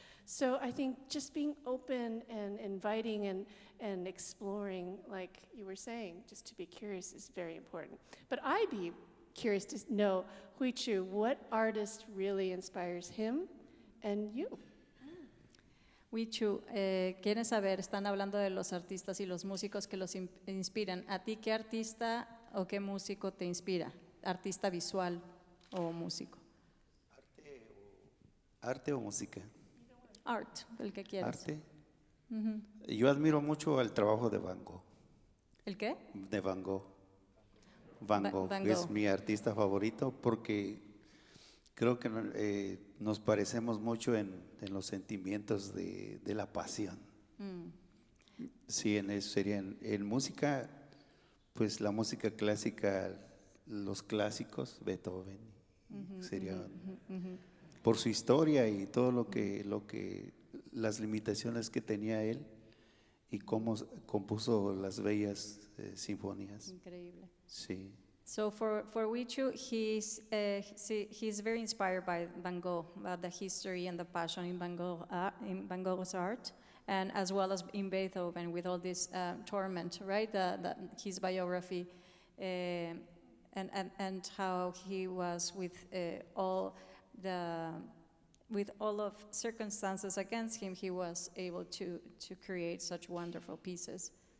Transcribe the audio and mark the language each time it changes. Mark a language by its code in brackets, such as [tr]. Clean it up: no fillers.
[en] So I think just being open and inviting and exploring, like you were saying, just to be curious is very important. But I'd be curious to know, Huichu, what artist really inspires him and you? [es] Huichu, quieren saber, están hablando de los artistas y los músicos que los inspiran. ¿A ti qué artista o qué músico te inspira? ¿Artista visual o músico? ¿Arte o música? Art, el que quieras. ¿Arte? Yo admiro mucho el trabajo de Van Gogh. ¿El qué? De Van Gogh. Van Gogh Van es Gogh. mi artista favorito porque creo que nos parecemos mucho en los sentimientos de la pasión. Sí, sería en música, pues la música clásica, los clásicos, Beethoven, sería por su historia y todo lo que las limitaciones que tenía él y cómo compuso las bellas sinfonías. Increíble. Sí. [en] So for Huichu, he's very inspired by Van Gogh, about the history and the passion in Van Gogh's art, and as well as in Beethoven with all this torment, right? His biography, and how he was with all of circumstances against him, he was able to create such wonderful pieces.